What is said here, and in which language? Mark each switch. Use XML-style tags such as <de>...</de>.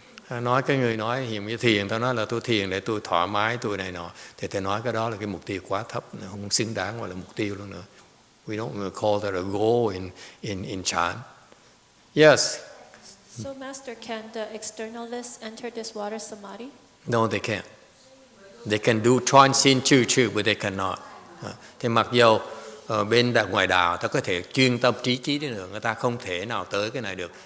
<vi>Nói cái người nói hiện cái thiền, tao nói là tôi thiền để tôi thoải mái, tôi này nọ, thì thầy nói cái đó là cái mục tiêu quá thấp, không xứng đáng gọi là mục tiêu luôn nữa.</vi> <en>We don't call that a goal in Chan. Yes. So, Master, can the externalists enter this water samadhi? No, they can't. They can do Chuan Xin Chu Chu, but they cannot.</en> <vi>Thì mặc dù bên ngoài đạo ta có thể chuyên tâm trí chí đi nữa, người ta không thể nào tới cái này được.</vi>